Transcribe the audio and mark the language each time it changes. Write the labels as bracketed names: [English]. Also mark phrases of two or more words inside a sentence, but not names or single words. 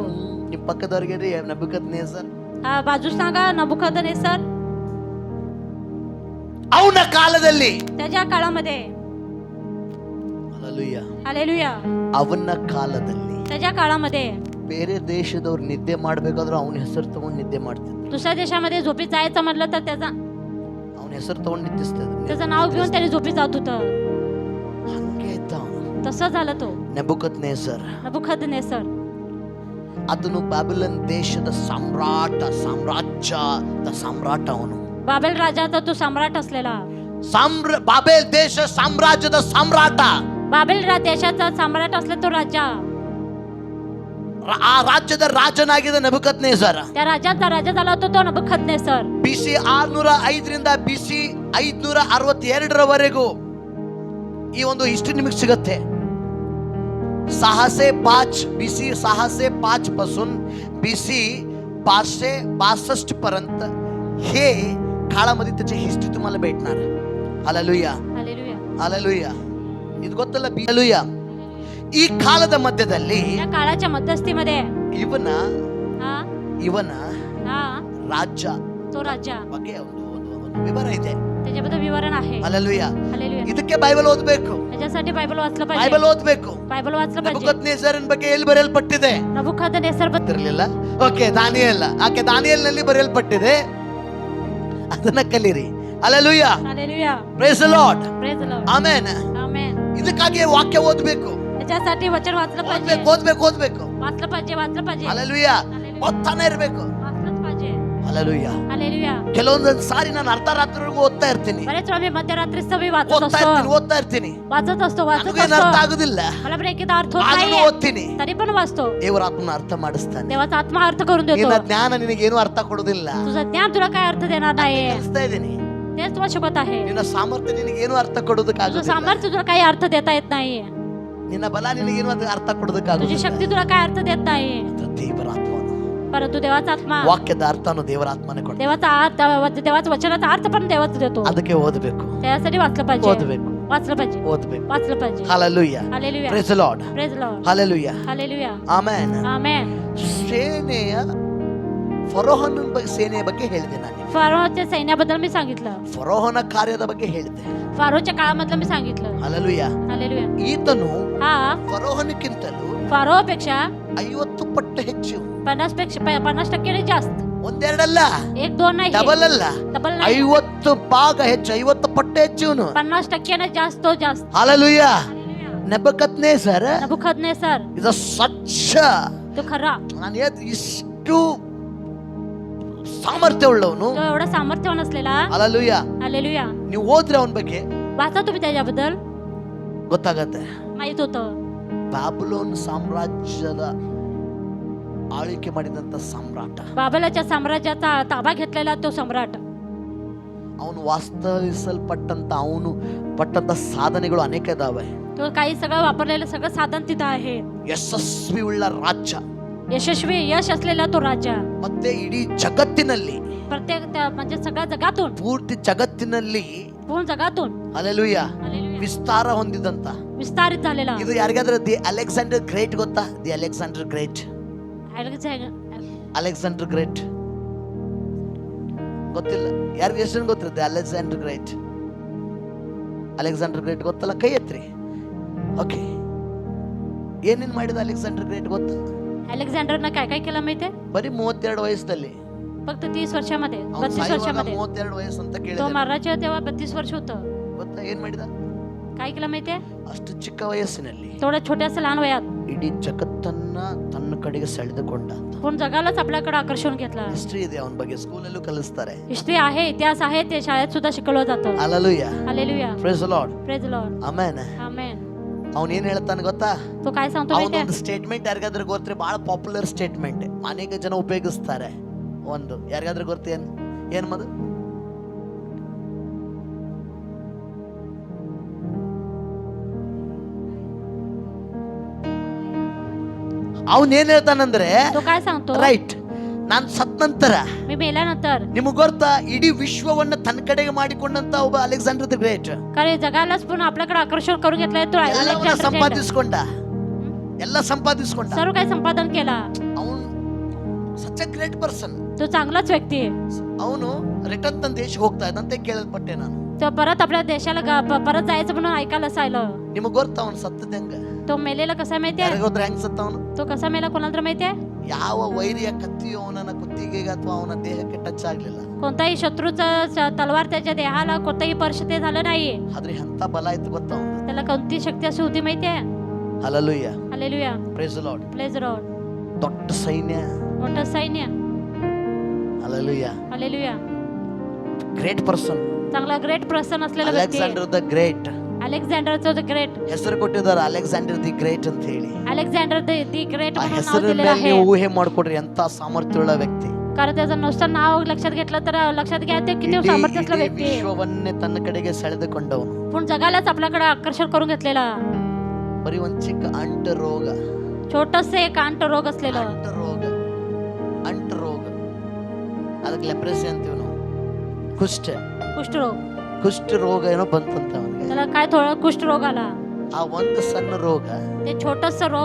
[Kannada] ನಿಮ್ಮ ಪಕ್ಕದವ್ರಿಗೆ ನೆಬಕದ್ನೆಸರ್. [Marathi] हा बाजू सांगा नबुखदनेस्सर. [Kannada] ಅವನ ಕಾಲದಲ್ಲಿ, [Marathi] त्याच्या काळामध्ये, [Kannada] ಹಾಲೆಲೂಯಾ, [Marathi] हालेलुया, [Kannada] ಅವನ ಕಾಲದಲ್ಲಿ [Marathi] त्याच्या काळामध्ये [Kannada] ಬೇರೆ ದೇಶದವ್ರು ನಿದ್ದೆ ಮಾಡ್ಬೇಕಾದ್ರೆ ಅವನ ಹೆಸರು ತಗೊಂಡು ನಿದ್ದೆ ಮಾಡ್ತಿದ್ರು. [Marathi] दुसऱ्या देशामध्ये झोपीत जायचं म्हटलं तर [Kannada] ಅವನ ಹೆಸರು ತಗೊಂಡು ನಿದ್ದಿಸ್ತಿದ್ರು. [Marathi] त्याचं नाव घेऊन त्याने झोपीत जात होतं. [Kannada] ಹಂಗೆ ಇದ್ದ ಅವನು. [Marathi] तसं झालं तो [Kannada] ನೆಬುಕದ್ನೆಸರ್. [Marathi] नबुखदनेस्सर. [Kannada] ಅದನ್ನು ಬ್ಯಾಬಿಲನ್ ದೇಶದ ಸಾಮ್ರಾಜ್ಯದ ಸಾಮ್ರಾಟ ಅವನು. [Marathi] बाबेल राजाचा तो सम्राट असलेला. [Kannada] ಬಾಬೆಲ್ ದೇಶ ಸಾಮ್ರಾಜ್ಯದ ಸಾಮ್ರಾಟ. [Marathi] बाबेल देशाचा सम्राट असले तो राजा. [Kannada] ಆ ರಾಜ್ಯದ ರಾಜನಾಗಿದ್ದ ನೆಬುಕದ್ನೆಸರ್. [Marathi] त्या राजाचा राजा झाला होता तो नबुखदनेस्सर. [Kannada] ಬಿಸಿ 605 ಬಿಸಿ 562 ಈ ಒಂದು ಹಿಸ್ಟ್ರಿ ನಿಮಗೆ ಸಿಗುತ್ತೆ. [Marathi] 605 BC 605 पासून BC 562 पर्यंत हे काळामध्ये त्याची हिस्ट्री तुम्हाला भेटणार. हालेलुया. हालेलुया. हालेलुया. [Kannada] ಇದು ಗೊತ್ತಲ್ಲ? ಹಾಲೆಲುಯಾ. ಈ ಕಾಲದ ಮಧ್ಯದಲ್ಲಿ [Marathi] या काळाच्या मध्यस्थीमध्ये [Kannada] ಇವನ [Marathi] हा [Kannada] ರಾಜ್ಯ [Marathi] तो राजा [Kannada] ಬಗ್ಗೆ ಒಂದು ವಿವರ ಇದೆ. [Marathi] त्याच्याबद्दल विवरण आहे. [Kannada] ಹಾಲೆಲುಯಾ. [Marathi] हालेलुया. [Kannada] ಇದಕ್ಕೆ ಬೈಬಲ್ ಓದಬೇಕು. [Marathi] त्याच्यासाठी बायबल वाचलं पाहिजे. [Kannada] ಬೈಬಲ್ ಓದಬೇಕು. [Marathi] बायबल वाचलं पाहिजे. [Kannada] ನೆಬೂಕದ್ನೆಸರನ ಬಗ್ಗೆ ಎಲ್ಲಿ ಬರೆಯಲ್ಪಟ್ಟಿದೆ? [Marathi] नबुखदनेस्सर [Kannada] ಇರಲಿಲ್ಲ. ಓಕೆ, ದಾನಿಯೇಲ. ಆಕೆ ದಾನಿಯೇಲನಲ್ಲಿ ಬರೆಯಲ್ಪಟ್ಟಿದೆ. ಅದನ್ನ ಕಲಿರಿ. ಹಾಲೆಲುಯಾ. [Marathi] हालेलुया. [English] Praise the Lord. Praise the Lord. [Kannada] ಆಮೆನ್. [Marathi] आमेन. [Kannada] ಇದಕ್ಕಾಗಿ ವಾಕ್ಯ ಓದಬೇಕು. [Marathi] त्याच्यासाठी वचन वाचलं पाहिजे. [Kannada] ಓದಬೇಕು. [Marathi] वाचलं पाहिजे. [Kannada] ಹಾಲೆಲುಯಾ. [Marathi] हालेलुया. [Kannada] ಓದ್ತಾನೆ ಇರಬೇಕು. [Marathi] वाचलंच पाहिजे. [Kannada] ಹಾಲೆಲುಯಾ. [Marathi] हालेलुया. [Kannada] ಕೆಲವೊಂದು ಸಾರಿ ನಾನು ಅರ್ಧ ರಾತ್ರಿವರೆಗೂ ಓದ್ತಾ ಇರ್ತೀನಿ. [Marathi] बरेच वेळा मी मध्यरात्रीच मी वाचत [Kannada] ಓದ್ತಾ [Marathi] असतो. [Kannada] ಇರ್ತೀನಿ. [Marathi] वाचत असतो. [Kannada] ನನಗೇನು ಅರ್ಥ ಆಗುದಿಲ್ಲ. [Marathi] मला पण एकेदा अर्थ होत [Kannada] ಆದ್ರೂ [Marathi] नाहीये. [Kannada] ಓದ್ತೀನಿ. [Marathi] तरी पण वाचतो. [Kannada] ದೇವರ ಆತ್ಮನ ಅರ್ಥ ಮಾಡಿಸ್ತಾನೆ. [Marathi] देवाचा आत्मा अर्थ करून देतो. [Kannada] ನಿನ್ನ ಜ್ಞಾನ ನಿನಗೇನು ಅರ್ಥ ಕೊಡುದಿಲ್ಲ. [Marathi] तुझं ज्ञान तुला काय अर्थ देणार नाही. [Kannada] ಕಲಿಸ್ತಾ ಇದ್ದೀನಿ. [Marathi] तेच तुला शिकवत आहे. [Kannada] ನಿನ್ನ ಸಾಮರ್ಥ್ಯ ನಿನಗೇನು ಅರ್ಥ [Marathi] तुझं [Kannada] ಕೊಡೋದಕ್ಕಾಗುದಿಲ್ಲ. [Marathi] सामर्थ्य तुला काही अर्थ देता येत नाही. [Kannada] ನಿನ್ನ ಬಲ ನಿನಗೇನು ಅರ್ಥ [Marathi] तुझी [Kannada] ಕೊಡೋದಕ್ಕಾಗುದಿಲ್ಲ. [Marathi] शक्ती तुला काय अर्थ देत नाही. [Kannada] ದೇವರ ಆತ್ಮನು, [Marathi] परंतु देवाचा आत्मा, [Kannada] ವಾಕ್ಯದ ಅರ್ಥನು ದೇವರ ಆತ್ಮನೇ ಕೊಡ್ತಾನೆ. [Marathi] देवाचा वचनाचा अर्थ पण देवाच देतो. [Kannada] ಅದಕ್ಕೆ ಓದಬೇಕು. [Marathi] त्यासाठी वाचलं पाहिजे. [Kannada] ಓದಬೇಕು. [Marathi] वाचलं पाहिजे. [Kannada] ಹಾಲೆಲೂಯಾ. [Marathi] हालेलुया. [English] Praise the Lord. Praise the Lord. [Kannada] ಹಾಲೆಲೂಯಾ. [Marathi] हालेलुया. [Kannada] ಆಮೆನ್. [Marathi] आमेन. [Kannada] ಸೇನೆಯ ಬಗ್ಗೆ ಹೇಳಿದೆ ನಾನು. [Marathi] फारोच्या सैन्याबद्दल मी सांगितलं. [Kannada] ಫರೋಹನ ಕಾರ್ಯದ ಬಗ್ಗೆ ಹೇಳಿದೆ. [Marathi] फारोच्या काळामधलं मी सांगितलं. [Kannada] ಹಾಲೆಲೂಯಾ. [Marathi] हालेलुया. [Kannada] ಈತನು [Marathi] हा [Kannada] ಫರೋಹನಕ್ಕಿಂತಲೂ [Marathi] फारोपेक्षा [Kannada] 50 ಪಟ್ಟು ಹೆಚ್ಚು. [Marathi] 50% जास्त. [Kannada] ಒಂದೆರಡಲ್ಲ, [Marathi] 1-2 नाही. [Kannada] ಡಬಲ್ ಅಲ್ಲ, [Marathi] डबल नाही. [Kannada] 50 ಭಾಗ ಹೆಚ್ಚು, 50 ಪಟ್ಟು ಹೆಚ್ಚು ಇವನು. [Marathi] 50% जास्त. [Kannada] ಹಾಲೆಲೂಯಾ. ನೆಬೂಕದ್ನೆಸರ್ [Marathi] नबुखदनेस्सर [Kannada] ಇದು ಸಚ್ಚ, [Marathi] तो खरा, [Kannada] ನಾನು ಇಷ್ಟು ಸಾಮರ್ಥ್ಯ ಉಳ್ಳವನು. [Marathi] तो एवढा सामर्थ्यवान असलेला. [Kannada] ಹಾಲೆಲೂಯಾ. [Marathi] हालेलुया. [Kannada] ನೀವು ಓದ್ರೆ ಅವನ ಬಗ್ಗೆ [Marathi] वाचा तुम्ही त्याच्याबद्दल, [Kannada] ಗೊತ್ತಾಗತ್ತೆ. [Marathi] माहित होतं. [Kannada] ಬ್ಯಾಬಿಲೋನ್ ಸಾಮ್ರಾಜ್ಯದ ಆಳ್ವಿಕೆ ಮಾಡಿದಂತ ಸಾಮ್ರಾಟ, [Marathi] बाबेलाच्या साम्राज्याचा ताबा घेतलेला तो सम्राट. [Kannada] ಅವನು ವಾಸ್ತವಿಸಲ್ಪಟ್ಟಂತ ಅವನು ಪಟ್ಟಂತ ಸಾಧನೆಗಳು ಅನೇಕ ಇದಾವೆ. [Marathi] तो काही सगळं वापरलेलं सगळं साधन तिथं आहे. [Kannada] ಯಶಸ್ವಿ ಉಳ್ಳ ರಾಜ್ಯ [Marathi] यशस्वी यश असलेला तो राजा [Kannada] ಮತ್ತೆ ಇಡೀ ಜಗತ್ತಿನಲ್ಲಿ [Marathi] प्रत्येक म्हणजे सगळ्या जगातून [Kannada] ಪೂರ್ತಿ ಜಗತ್ತಿನಲ್ಲಿ [Marathi] पूर्ण जगातून [Kannada] ಹಲ್ಲೆಲೂಯಾ [Marathi] हालेलुया, [Kannada] ವಿಸ್ತಾರ ಹೊಂದಿದಂತ [Marathi] विस्तारित झालेला [Kannada] ಇದು ಯಾರಿಗಾದ್ರೂ ದಿ ಅಲೆಕ್ಸಾಂಡರ್ ಗ್ರೇಟ್ ಗೊತ್ತಾ? ದಿ ಅಲೆಕ್ಸಾಂಡರ್ ಗ್ರೇಟ್ ಅಲೆಕ್ಸಾಂಡರ್ ಗ್ರೇಟ್ ಗೊತ್ತಿಲ್ಲ ಯಾರಿಗೆ? ಎಷ್ಟು ಗೊತ್ತಿರುತ್ತೆ ಅಲೆಕ್ಸಾಂಡರ್ ಗ್ರೇಟ್? ಅಲೆಕ್ಸಾಂಡರ್ ಗ್ರೇಟ್ ಗೊತ್ತಲ್ಲ? ಕೈ ಎತ್ರಿ. ಓಕೆ, ಏನೇನ್ ಮಾಡಿದ ಅಲೆಕ್ಸಾಂಡರ್ ಗ್ರೇಟ್ ಗೊತ್ತಾ? [Marathi] अलेक्झांडरनं काय काय केलं माहितीये? [Kannada] ಬರೀ 32 ವಯಸ್ಸಲ್ಲಿ. [Marathi] फक्त 30 वर्षामध्ये, [Kannada] ಅವ್ನು [Marathi] 32 [Kannada] ಸಾಯುವಾಗ [Marathi] वर्षामध्ये [Kannada] 32 ವಯಸ್ಸು ಅಂತ [Marathi] तो [Kannada] ಕೇಳಿದ [Marathi] मराठा तेव्हा 32 वर्ष होतं. [Kannada] ಗೊತ್ತಾ ಏನ್ ಮಾಡಿದ? [Marathi] काय केलं माहितीये? [Kannada] ಅಷ್ಟು ಚಿಕ್ಕ ವಯಸ್ಸಿನಲ್ಲಿ [Marathi] थोड्या छोट्याशा लहान वयात [Kannada] ಇಡೀ ಜಗತ್ತನ್ನ ತನ್ನ ಕಡೆಗೆ ಸೆಳೆದುಕೊಂಡ. [Marathi] पूर्ण जगालाच आपल्याकडे आकर्षण घेतलं. [Kannada] ಹಿಸ್ಟ್ರಿ ಇದೆ ಅವನ ಬಗ್ಗೆ, ಸ್ಕೂಲಲ್ಲೂ ಕಲಿಸ್ತಾರೆ. [Marathi] हिस्ट्री आहे, इतिहास आहे, ते शाळेत सुद्धा शिकवलं जातं. [Kannada] ಹಲ್ಲೆಲೂಯಾ, [Marathi] हालेलुया, [English] Praise the Lord, Praise the Lord, [Kannada] ಆಮೆನ್. [Marathi] आमेन. [Kannada] ಅವನು ಏನ್ ಹೇಳ್ತಾನೆ ಗೊತ್ತಾ? [Marathi] तो काय सांगतो माहितीये? [Kannada] ಅವನೊಂದು ಸ್ಟೇಟ್ಮೆಂಟ್ ಯಾರಿಗಾದ್ರೂ ಗೊತ್ತರೆ, ಬಹಳ [English] popular statement, [Kannada] ಅನೇಕ ಜನ ಉಪಯೋಗಿಸ್ತಾರೆ. ಒಂದು ಯಾರಿಗಾದ್ರೂ ಗೊತ್ತೇ ಏನ್ ಮದು? ಅವನ್ ಏನ್ ಹೇಳ್ತಾನಂದ್ರೆ, [Marathi] तो काय सांगतो? [Kannada] ರೈಟ್, ನಾನ್ ಸತ್ ನಂತರ [Marathi] मी मेल्यानंतर [Kannada] ನಿಮಗ್ ಗೊತ್ತಾ ಇಡೀ ವಿಶ್ವವನ್ನ ತನ್ನ ಕಡೆಗೆ ಮಾಡಿಕೊಂಡಂತ ಒಬ್ಬ ಅಲೆಕ್ಸಾಂಡರ್ ದಿ ಗ್ರೇಟ್ [Marathi] कारण जगालाच पूर्ण आपल्याकडे आकर्षण करून घेतलंय तो [Kannada] ಎಲ್ಲವನ್ನ [Marathi] अलेक्झांडर ग्रेट. [Kannada] ಸಂಪಾದಿಸ್ಕೊಂಡ, ಎಲ್ಲ ಸಂಪಾದಿಸ್ಕೊಂಡ. [Marathi] सर्व काही संपादन केला. [Kannada] ಅವನು [English] such a great person. [Marathi] तो चांगलाच व्यक्ती आहे. [Kannada] ಅವನು ರಿಟರ್ನ್ ತನ್ನ ದೇಶಕ್ಕೆ ಹೋಗ್ತಾ ಇದ್ದಂತೆ ಕೇಳಲ್ಪಟ್ಟೆ ನಾನು. [Marathi] तो परत आपल्या देशाला परत जायचं म्हणून ऐकायला असायला. [Kannada] ನಿಮಗ್ ಗೊತ್ತಾ ಅವನು ಸತ್ತದ ಹೆಂಗ? [Marathi] तो मेलेला कसा माहितीये? [Kannada] ಯಾರಿಗೋತ್ರ ಹೆಂಗ್ ಸತ್ತ ಅವನು? [Marathi] तो कसा मेला कोणाला तर माहितीये? [Kannada] ಯಾವ ವೈರಿಯ ಕತ್ತಿಯು ಅವನ ಕುತ್ತಿಗೆಗೆ ಅಥವಾ ಅವನ ದೇಹಕ್ಕೆ ಟಚ್ ಆಗ್ಲಿಲ್ಲ. [Marathi] कोणताही शत्रूचा तलवार त्याच्या देहाला कोणताही स्पर्श ते झालं नाही. [Kannada] ಆದ್ರೆ ಎಂತ ಬಲ ಇತ್ತು ಗೊತ್ತಾ ಅವನು? [Marathi] त्याला कोणती शक्ती अशी होती माहितीये? [Kannada] ಹಲ್ಲೆಲೂಯಾ, [Marathi] हालेलुया, [English] Praise the Lord. Praise the Lord. [Kannada] ದೊಡ್ಡ ಸೈನ್ಯ. [Marathi] मोठं सैन्य. [Kannada] ಹಲ್ಲೆಲೂಯಾ, [Marathi] हालेलुया, [English] great person. [Marathi] चांगला [English] great person [Marathi] असलेला व्यक्ती आहे. [Kannada] ಅಲೆಕ್ಸಾಂಡರ್ ದ ಗ್ರೇಟ್ [Marathi] अलेक्झांडरचं द ग्रेट. [Kannada] ಹೆಸರು ಕೊಟ್ಟಿದ್ದಾರೆ ಅಲೆಕ್ಸಾಂಡರ್ ದಿ ಗ್ರೇಟ್ ಅಂತ ಹೇಳಿ. [Marathi] अलेक्झांडर ದಿ ಗ್ರೇಟ್ [Kannada] ಆ [Marathi] म्हणून नाव [Kannada] ಹೆಸರಿನ [Marathi] दिलेलं [Kannada] ಮೇಲೆ [Marathi] आहे. [Kannada] ನೀವು ಊಹೆ ಮಾಡ್ಕೊಡ್ರಿ ಎಂತ ಸಾಮರ್ಥ್ಯವುಳ್ಳ ವ್ಯಕ್ತಿ. [Marathi] कारण त्याचं नुसतं नाव लक्षात घेतलं तर लक्षात घ्या ते किती [Kannada] ಇಡೀ [Marathi] सामर्थ्य असलं व्यक्ती आहे. [Kannada] ವಿಶ್ವವನ್ನೇ ತನ್ನ ಕಡೆಗೆ ಸೆಳೆದುಕೊಂಡವನು. [Marathi] पण जगालाच आपल्याकडे आकर्षण करून घेतलेला. [Kannada] ಬರೀ ಒಂದ್ ಚಿಕ್ಕ ಅಂಟ ರೋಗ. [Marathi] छोटस एक अंट रोग असलेलं. [Kannada] ಅಂಟ ರೋಗ, ಅಂಟ ರೋಗ, ಅದಕ್ಕೆ ಲೆಪ್ರಸಿ ಅಂತೀವಿ ನಾವು. [Marathi] कुष्ठरोग. [Kannada] ಕುಷ್ಠ ರೋಗ ಏನೋ ಬಂತಂತ ಅವನಿಗೆ. [Marathi] त्याला काय थोडं कुष्ठरोग आला. [Kannada] ಆ ಒಂದು ಸಣ್ಣ ರೋಗ [Marathi] ते छोटस रोग